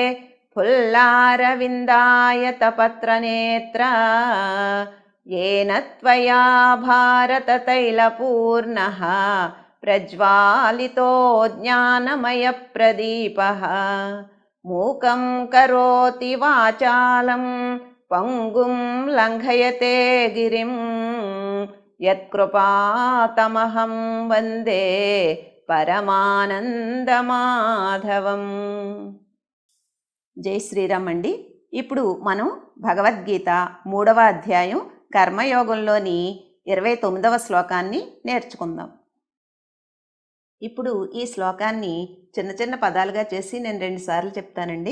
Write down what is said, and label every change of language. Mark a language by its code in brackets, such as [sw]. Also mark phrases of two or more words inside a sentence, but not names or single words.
[sa] फुल्लारविन्दायतपत्रनेत्र येन त्वया भारततैलपूर्णः प्रज्वालितो ज्ञानमयप्रदीपः मूकं करोति वाचालं पंगुं लङ्घयते गिरिं यत्कृपातमहं वन्दे పరమానందమాధవం. [te] జై శ్రీరామ్ అండి. ఇప్పుడు మనం భగవద్గీత 3వ అధ్యాయం కర్మయోగంలోని 29వ శ్లోకాన్ని నేర్చుకుందాం. ఇప్పుడు ఈ శ్లోకాన్ని చిన్న చిన్న పదాలుగా చేసి నేను 2 సార్లు చెప్తానండి.